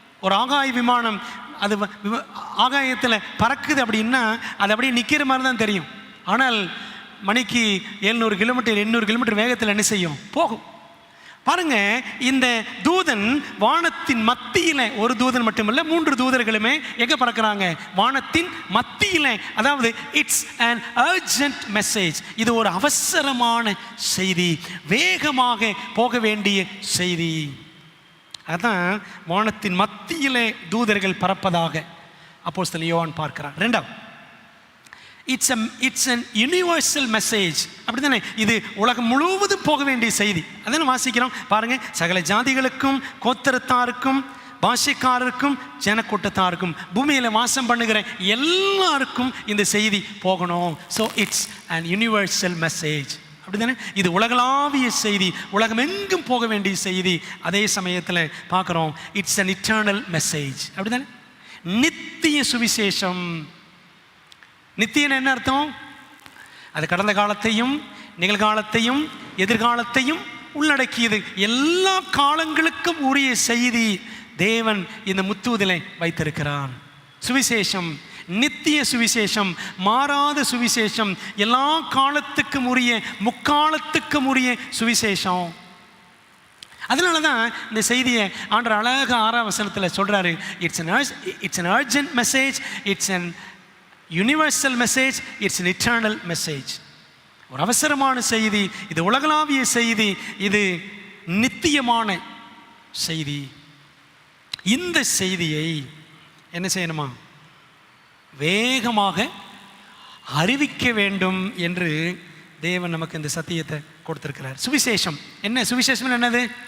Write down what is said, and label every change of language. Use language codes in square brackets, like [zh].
[ta] ஒரு ஆகாய விமானம் அது ஆகாயத்தில் பறக்குது அப்படின்னா அது அப்படியே நிற்கிற மாதிரி தான் தெரியும். ஆனால் மணிக்கு 700 கிலோமீட்டர் 800 கிலோமீட்டர் வேகத்தில் என்ன செய்யும்? போகும். பாருங்க, இந்த தூதன் வானத்தின் மத்தியில், ஒரு தூதன் மட்டுமல்ல 3 தூதர்களுமே எங்கே பறக்கிறாங்க? வானத்தின் மத்தியில். அதாவது [en] It's an urgent message. [ta] இது ஒரு அவசரமான செய்தி, வேகமாக போக வேண்டிய செய்தி. அதான் வானத்தின் மத்தியிலே தூதர்கள் பறப்பதாக அப்போஸ்தலன் யோவான் பார்க்கிறார். ரெண்டாவது, [en] It's an universal message. [ta] அப்படி தானே? இது உலகம் முழுவதும் போக வேண்டிய செய்தி. அதான் வாசிக்கிறோம் பாருங்க. சகல ஜாதிகளுக்கும், கோத்திரத்தாருக்கும், பாஷைக்காரருக்கும், ஜனக்கூட்டத்தாருக்கும், பூமியில் வாசம் பண்ணுகிற எல்லாருக்கும் இந்த செய்தி போகணும். [en] So it's an universal message. [ta] அப்படிதானே? இது உலகளாவிய செய்தி, உலகம் எங்கும் போக வேண்டிய செய்தி. அதே சமயத்தில் பார்க்குறோம் [en] It's an eternal message. [ta] அப்படிதானே? நித்திய சுவிசேஷம். நித்தியன்னு என்ன அர்த்தம்? அது கடந்த காலத்தையும், நிகழ்காலத்தையும், எதிர்காலத்தையும் உள்ளடக்கியது. எல்லா காலங்களுக்கும் உரிய செய்தி தேவன் இந்த முத்தூதிலே வைத்திருக்கிறான். சுவிசேஷம் நித்திய சுவிசேஷம், மாறாத சுவிசேஷம், எல்லா காலத்துக்கும் உரிய, முக்காலத்துக்கும் உரிய சுவிசேஷம். அதனால தான் இந்த செய்தியை ஆண்டவர் அழகாக 6ஆம் வசனத்தில் சொல்கிறாரு. [en] It's an urgent message, it's an universal message, it's an eternal message. [ta] ஒரு அவசரமான செய்தி, இது உலகளாவிய செய்தி, இது நித்தியமான செய்தி. இந்த செய்தியை என்ன செய்யணுமா? வேகமாக அறிவிக்க வேண்டும் என்று தேவன் நமக்கு இந்த சத்தியத்தை கொடுத்திருக்கிறார். சுவிசேஷம் என்ன? சுவிசேஷம் என்னது?